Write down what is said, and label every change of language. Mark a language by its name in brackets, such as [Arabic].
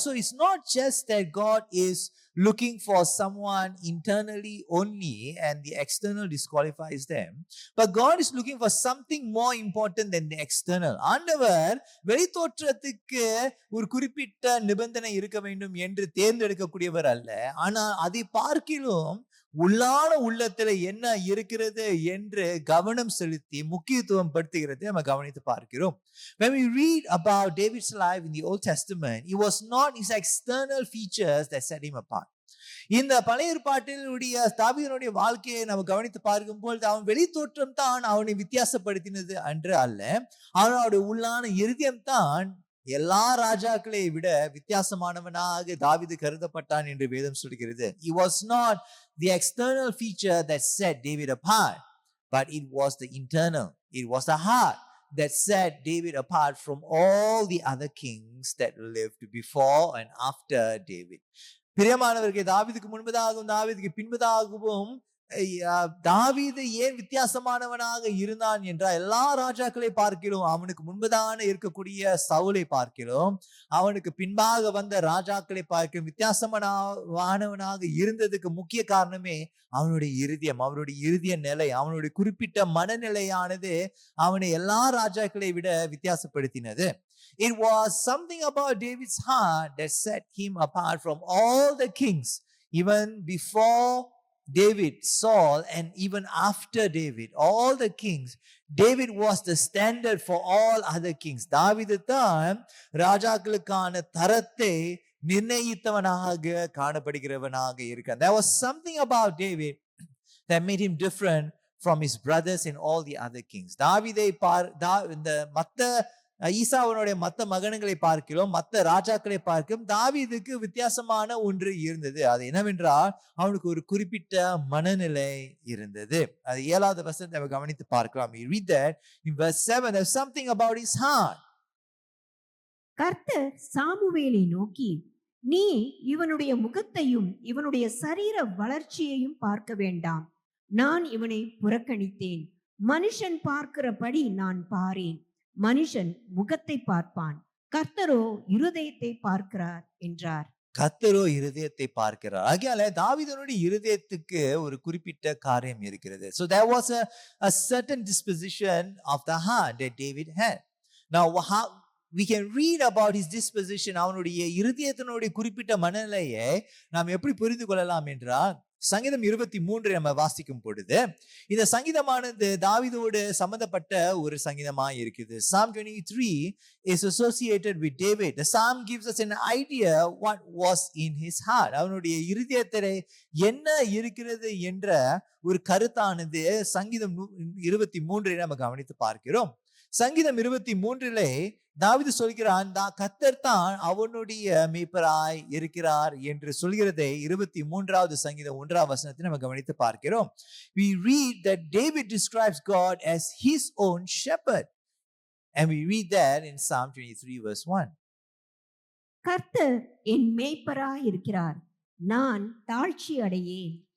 [English] So it's not just that God is looking for someone internally only and the external disqualifies them, but God is looking for something more important than the external. [Tamil] ஆண்டவர் வெளித்தோற்றத்துக்கு ஒரு குறிப்பிட்ட நிபந்தனை இருக்க வேண்டும் என்று தேர்ந்தெடுக்கக்கூடியவர் அல்ல, ஆனால் அதை பார்க்கிலும் உள்ளான உள்ளத்துல என்ன இருக்கிறது என்று கவனம் செலுத்தி முக்கியத்துவம் படுத்துகிறது நம்ம கவனித்து பார்க்கிறோம். [English] When we read about David's life in the Old Testament, it was not his external features that set him apart. [Tamil] இந்த பழைய ஏற்பாட்டினுடைய தாவீதுடைய வாழ்க்கையை நம்ம கவனித்து பார்க்கும்போது அவன் வெளித்தோற்றம் தான் அவனை வித்தியாசப்படுத்தினது அன்று அல்ல, அவனுடைய உள்ளான இருதயம் தான் எல்லா ராஜாக்களை விட வித்தியாசமானவனாக தாவீது கருதப்பட்டான் என்று வேதம் சொல்கிறது. [English] It was not the external feature that set David apart, but it was the internal. It was the heart that set David apart from all the other kings that lived before and after David. [Tamil] பிரியமானவர்களே, தாவீதுக்கு முன்பதாகவும் தாவீதுக்கு பின்பதாகவும் தாவீது ஏன் வித்தியாசமானவனாக இருந்தான் என்றால், எல்லா ராஜாக்களை பார்க்கிறோம், அவனுக்கு முன்பதான இருக்கக்கூடிய சவுலை பார்க்கிறோம், அவனுக்கு பின்பாக வந்த ராஜாக்களை பார்க்கிறோம், வித்தியாசமானவனாக இருந்ததுக்கு முக்கிய காரணமே அவனுடைய இருதய நிலை, அவனுடைய குறிப்பிட்ட மனநிலையானது அவனை எல்லா ராஜாக்களை விட வித்தியாசப்படுத்தினது. [English] It was something about David's heart that set him apart from all the kings, even before David, Saul, and even after David, all the kings. David was the standard for all other kings. [Tamil] தாவீது தான் ராஜாக்களுக்கான தரத்தை நிர்ணயித்தவனாக காணப்படுகிறவனாக இருக்கான். [English] There was something about David that made him different from his brothers and all the other kings. [Tamil] தாவீதை இந்த மத்த ஈசாவனுடைய மத்த மகன்களை பார்க்கிறோம், மத்த ராஜாக்களை பார்க்கிறோம், தாவீதுக்கு வித்தியாசமான ஒன்று இருந்தது. அது என்னவென்றால் அவனுக்கு ஒரு குறிப்பிட்ட மனநிலை இருந்தது. அது 7வது வசனத்தை நம்ம கவனித்து பார்க்கலாம். [English] We read that in verse 7. There's something about his heart. [Tamil] கர்த்தர் சாமுவேலை நோக்கி, நீ இவனுடைய முகத்தையும் இவனுடைய சரீர வளர்ச்சியையும் பார்க்க வேண்டாம். நான் இவனை புறக்கணித்தேன். மனுஷன் பார்க்கிறபடி நான் பாரேன். மனுஷன் முகத்தை பார்ப்பான், கர்த்தரோ இருதயத்தை பார்க்கிறார் என்றார். கர்த்தரோ இருதயத்தை பார்க்கிறார். ஆகையால தாவீதுடைய இருதயத்துக்கு ஒரு குறிப்பிட்ட காரியம் இருக்கிறது. [English] So there was a certain disposition of the heart that David had. Now how we can read about his disposition, [Tamil] அவனுடைய இருதயத்தினுடைய குறிப்பிட்ட மனநிலையை நாம் எப்படி புரிந்து கொள்ளலாம் என்றால், சங்கீதம் 23 நம்ம வாசிக்கும் பொழுது இந்த சங்கீதமானது தாவீதோடு சம்பந்தப்பட்ட ஒரு சங்கீதமாய் இருக்குது. [English] Psalm 23 is associated with David. The psalm gives us an idea what was in his heart. [Tamil] அவனுடைய இருதயத்திலே என்ன இருக்கிறது என்ற ஒரு கருத்தானது சங்கீதம் 23 நம்ம கவனித்து பார்க்கிறோம். சங்கீதம் 23 தாவீது சொல்கிறான், கர்த்தர் தான் அவனுடைய மேய்ப்பராய் இருக்கிறார் என்று சொல்கிறதை 23வது சங்கீதம் 1வது வசனத்தை நம்ம கவனித்து பார்க்கிறோம். [English] We read that David describes God as his own shepherd, and we read that in Psalm 23 verse 1. [Tamil] கர்த்தர் என் மேய்ப்பராய் இருக்கிறார், நான் தாழ்ச்சி அடையேன்